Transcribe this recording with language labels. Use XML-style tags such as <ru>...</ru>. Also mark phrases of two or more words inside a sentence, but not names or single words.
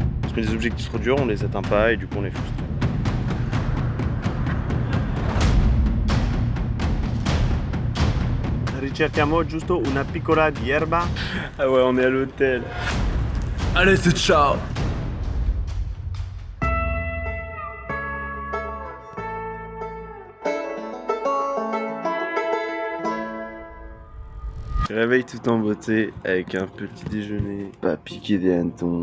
<fr>se met des objectifs trop durs, on les atteint pas et du coup on est frustré.</fr> <it>Ricerchiamo giusto una piccola di erba.</it> <fr>Ah ouais, on est à l'hôtel. Allez, c'est ciao. Réveil tout en beauté avec un petit déjeuner, pas piqué des hannetons.</fr>